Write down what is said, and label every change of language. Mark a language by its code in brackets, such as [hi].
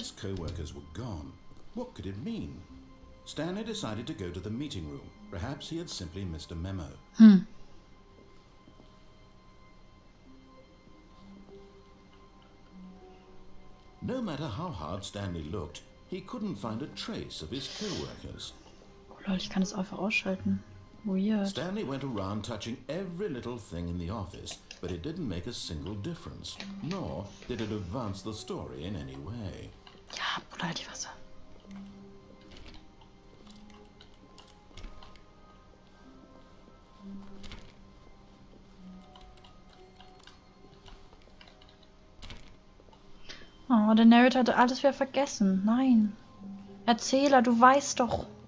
[en] his co-workers were gone. What could it mean? Stanley decided to go to the meeting room. Perhaps he had simply missed a memo. No matter how hard Stanley looked, he couldn't find a trace of his co-workers. [de] Oh lol, ich kann das einfach ausschalten. [en] Weird. Stanley went around touching every little thing in the office, but it didn't make a single difference, nor did it advance the story in any way. [de] Ja, Bruder, halt die Wasser. Oh, der Narrator hatte alles wieder vergessen. Nein. Erzähler, du weißt doch.